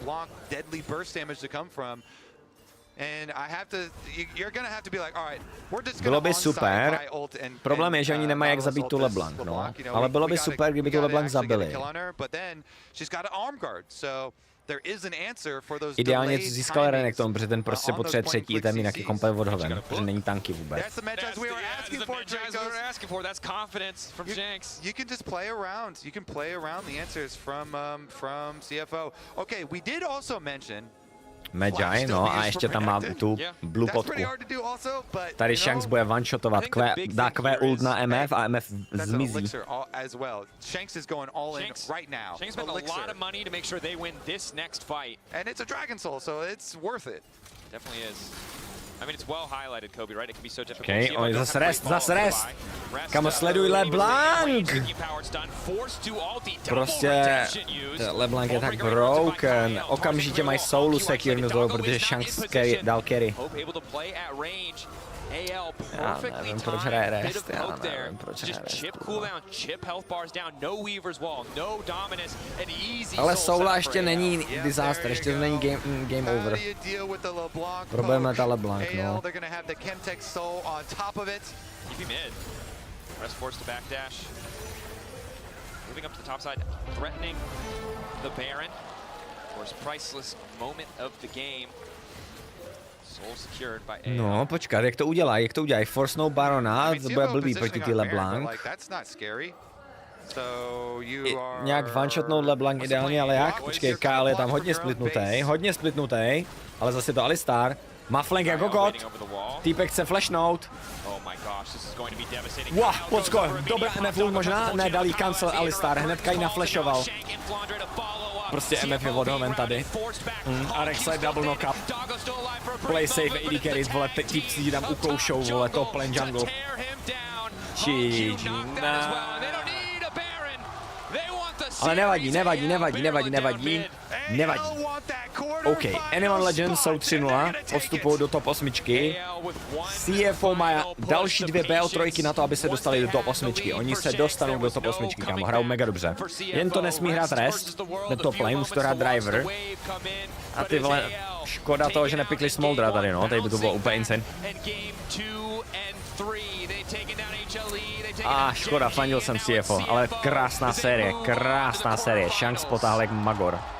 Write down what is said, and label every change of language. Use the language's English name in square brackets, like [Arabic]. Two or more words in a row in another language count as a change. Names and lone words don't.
[Czech] Bylo by super, problém je, že oni nemají jak zabít tu LeBlanc, no. Ale bylo by super, kdyby tu LeBlanc zabili. Ideálně to získal Renekton, protože ten prostě potřebuje třetí item, jinak je komplet odhoven, protože není tanky vůbec. [English] You can just play around. You can play around the answers from CFO. Okay, we did also mention [Czech] Magi, no a ještě tam má tu blue potku. Tady Shanks bude one-shotovat, dá Q ult na MF a MF zmizí. [English] Shanks is going all in right now. Shanks spent a lot of money to make sure they win this next fight. And it's a Dragon Soul, so it's worth it. Definitely is. I mean, it's well highlighted, Kobe, right? It can be so difficult. [Czech] Okay, on zase rest. Kamo, sleduj LeBlanc! Prostě LeBlanc je tak broken. Okamžitě mají soulu secure nutnou, protože Shanks dal carry. Já nevím, proč hraje rest. Já nevím, proč hraje rest. Ale soula ještě není disaster, ještě to není [English] game over. [Czech] Problém je ta LeBlanc, no. [English] Moving up to the top side, threatening the Baron. Of course, priceless moment of the game. [Czech] No, počkat, jak to udělají, Forcenou Barona, to bude blbý proti ty LeBlanc. Nějak one-shotnout LeBlanc ideálně, ale jak? Počkej, Kyle je tam hodně splitnutý, ale zase to Alistar. Má flank jako god, týpek chce flashnout. Wow, pocko, dobrá MF možná, ne, dal jí cancel Alistar, hnedka ji naflashoval. Prostě MF je odhoven tady. [English] A Rek'Sai double knock-up. Play safe, AD carries, [Czech] vole, týp si tam ukoušou, vole, [English] top lane jungle. [Czech] GG, ale nevadí. OK, Anyone Legends jsou 3-0, postupují do top 8. CFO má další 2 BO3 na to, aby se dostali do top 8. Oni se dostanou do top 8, kámo, hrajou mega dobře. Jen to nesmí hrát rest, ten [English] top lane, [Czech] musí to hrát driver. A ty vole, škoda toho, že nepikli Smoldra tady, no, tady by to bylo úplně insane. Škoda, fandil jsem CFO, ale krásná série, Shanks potáhl jak magor.